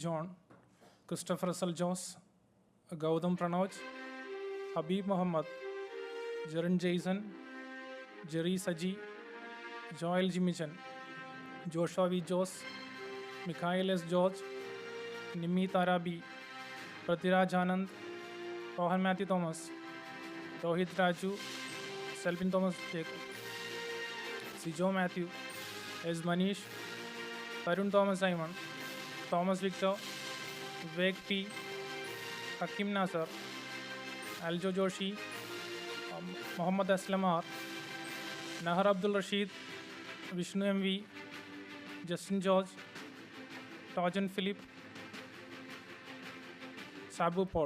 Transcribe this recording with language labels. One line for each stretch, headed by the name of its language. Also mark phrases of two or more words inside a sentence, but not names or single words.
English: John, Christopher Russell Jones, Gautam Pranoj, Habib Muhammad, Jaran Jason, Jerry Saji, Joel Jimichan, Joshua V. Jose, Mikhail S. George, Nimit Arabi, Pratiraj Anand, Rohan Matthew Thomas, Rohit Raju, Selvin Thomas Jacob, Sijo Matthew, S. Manish, Tarun Thomas Simon, Thomas Victor, Vivek P, Hakim Nasser, Aljo Joshi, Mohammad Aslam R, Nahar Abdul Rashid, Vishnu MV, Justin George, Tajan Philip, Sabu Paul.